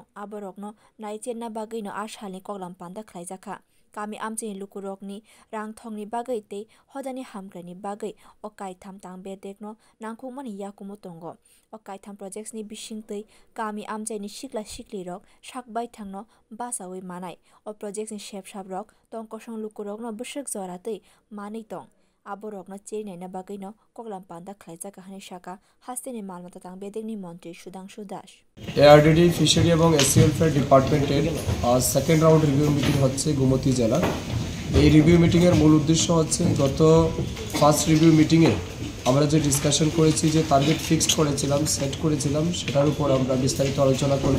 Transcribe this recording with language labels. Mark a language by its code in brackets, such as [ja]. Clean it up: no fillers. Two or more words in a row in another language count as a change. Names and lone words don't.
[trp] aborokno naichena bagai no ashalni koklam panda khlaijaka kami amchini lukurokni rangthongni bagai te hodani hamgrani bagai okai tham tangbedek no nangkhungmani yakumo tongo okai tham projects ni bisingtei kami amchini sikla sikli rok sakbai thangno basawi manai o projects ni shepshap rok tongkosong lukurok no bosok zorate mani tong aborok no cherinai na bagai no koklam panda khlaijaka hani shaka hasteni malmata tangbedek ni Montri Sudangshu Das [bn] ARDD ফিশারি এবং [en] SC welfare department second round review meeting [bn] হচ্ছে গোমতী জেলার। এই [en] review meeting [bn] মূল উদ্দেশ্য হচ্ছে গত [en] first review meeting [bn] আমরা যে ডিসকাশন করেছি যে [en] target fixed [bn] করেছিলাম সেট করেছিলাম সেটার উপর আমরা বিস্তারিত আলোচনা করব।